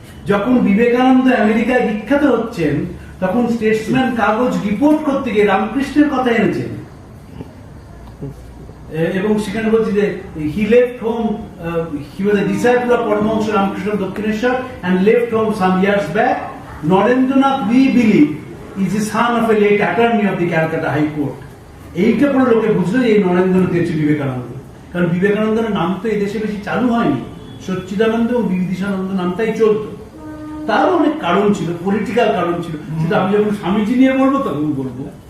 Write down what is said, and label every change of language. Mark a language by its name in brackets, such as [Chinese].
[Bangla] যখন বিবেকানন্দ আমেরিকায় বিখ্যাত হচ্ছেন, তখন স্টেটসম্যান কাগজ রিপোর্ট করতে গিয়ে রামকৃষ্ণের কথা এনেছেন, এবং সেখানে বলছি যে [English] he left home, he was a disciple of Paramahansa Ramakrishna Dakshineshwar and left home some years back. Narendranath, we believe, is the son of a late attorney of the Calcutta High Court. [Bangla] এইটা পরে লোকে বুঝলো যে এই নরেন্দ্রনাথ হচ্ছে বিবেকানন্দ। কারণ বিবেকানন্দের নাম তো এই দেশে বেশি চালু হয়নি, সচ্চিদানন্দ এবং বিবিদিশানন্দ নামটাই চলতো। তারও অনেক কারণ ছিল, পলিটিক্যাল কারণ ছিল, সেটা আমি যখন স্বামীজি নিয়ে বলবো তখন বলবো।